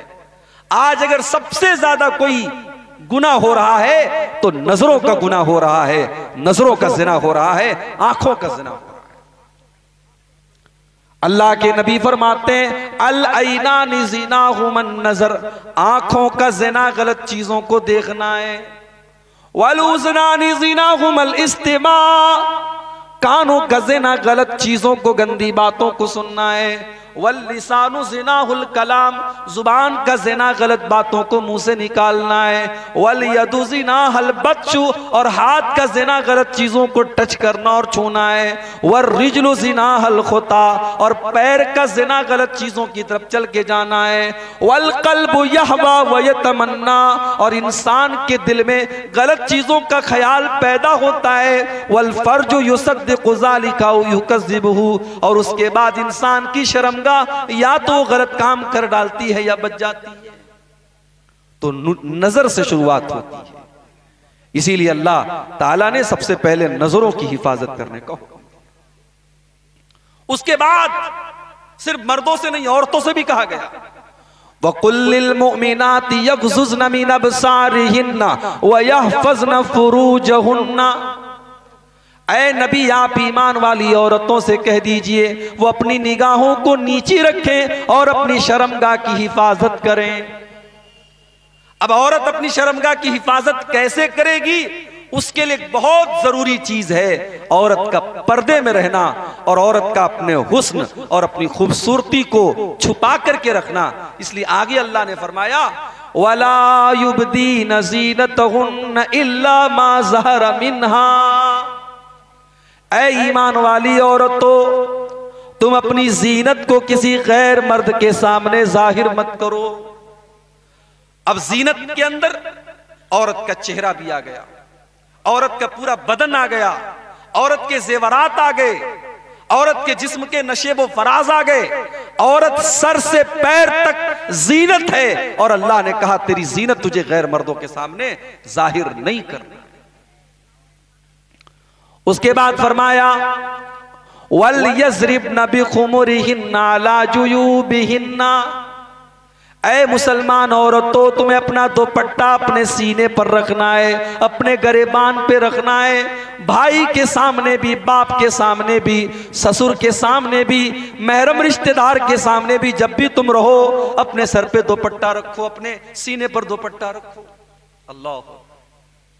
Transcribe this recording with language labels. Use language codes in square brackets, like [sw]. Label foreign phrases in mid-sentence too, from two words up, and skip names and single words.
[hi] आज अगर सबसे ज्यादा कोई गुनाह हो रहा है तो नजरों का गुनाह हो रहा है, नजरों का जिना हो रहा है, आंखों का जिना हो रहा है। अल्लाह के नबी फरमाते हैं [ar] العينان زناهما النظر, [hi] आंखों का जिना गलत चीजों को देखना है। [ar] والأذنان زناهما الاستماع, [hi] कानों का जिना गलत चीजों को, गंदी बातों को सुनना है। [ar] واللسان زناه الكلام, [hi] जुबान का जिना गलत बातों को मुंह से निकालना है। [ar] واليد زناها البطش, [hi] और हाथ का जिना गलत चीजों को टच करना और छूना है। [ar] والرجل زناها الخطا, [hi] और पैर का जिना गलत चीजों की तरफ चल के जाना है। [ar] والقلب يهوى ويتمنى, [hi] और इंसान के दिल में गलत चीजों का ख्याल पैदा होता है। [ar] والفرج يصدق ذلك ويكذبه, [hi] और उसके बाद इंसान की शर्मगाह या तो गलत काम कर डालती है या बच जाती है। तो नजर से शुरुआत होती है। इसीलिए अल्लाह ताला ने सबसे पहले नजरों की हिफाजत करने का हुक्म दिया। उसके बाद सिर्फ मर्दों से नहीं, औरतों से भी कहा गया [ar] وقل للمؤمنات يغضضن من أبصارهن ويحفظن فروجهن, [hi] ऐ नबी आप ईमान वाली औरतों से कह दीजिए वो अपनी निगाहों को नीची रखें और अपनी शर्मगाह की हिफाजत करें। अब औरत अपनी शर्मगाह की हिफाजत कैसे करेगी, उसके लिए एक बहुत जरूरी चीज है औरत का पर्दे में रहना और औरत का अपने हुस्न और अपनी खूबसूरती को छुपा करके रखना। इसलिए आगे अल्लाह ने फरमाया [ar] ولا يبدين زينتهن إلا ما ظهر منها, [hi] ऐ ईमान वाली औरतों तुम अपनी जीनत को किसी गैर मर्द के सामने जाहिर मत करो। अब जीनत के अंदर औरत का चेहरा भी आ गया, औरत का पूरा बदन आ गया, औरत के जेवरात आ गए, औरत के जिस्म के नशेब व फराज आ गए। औरत सर से पैर तक जीनत है और अल्लाह ने कहा तेरी जीनत तुझे गैर मर्दों के सामने जाहिर नहीं करना। उसके बाद फरमाया [ar] وليضربن بخمرهن على جيوبهن, [hi] ऐ मुसलमान औरतों तुम्हें अपना दुपट्टा अपने सीने पर रखना है, अपने गरेबान पे रखना है। भाई के सामने भी, बाप के सामने भी, ससुर के सामने भी, महरम रिश्तेदार के सामने भी, जब भी तुम रहो अपने सर पे दुपट्टा रखो, अपने सीने पर दुपट्टा रखो।